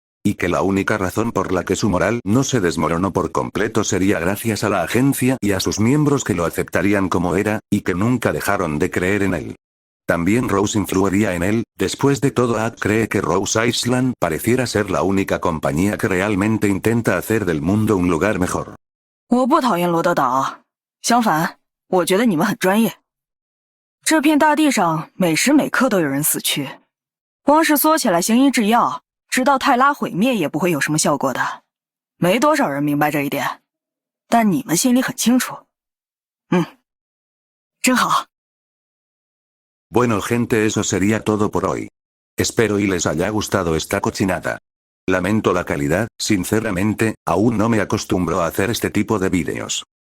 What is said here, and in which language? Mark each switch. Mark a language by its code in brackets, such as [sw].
[es] Y que la única razón por la que su moral no se desmoronó por completo sería gracias a la agencia y a sus miembros, que lo aceptarían como era, y que nunca dejaron de creer en él. También Rose influiría en él. Después de todo, Ack cree que Rose Island pareciera ser la única compañía que realmente intenta hacer del mundo un lugar mejor. [zh] 我不讨厌罗德岛，相反，我觉得你们很专业。这片大地上每时每刻都有人死去，光是缩起来行医制药，直到泰拉毁灭也不会有什么效果的。没多少人明白这一点，但你们心里很清楚。真好。 [es] Bueno, gente, eso sería todo por hoy. Espero y les haya gustado esta cochinada. Lamento la calidad, sinceramente, aún no me acostumbro a hacer este tipo de vídeos.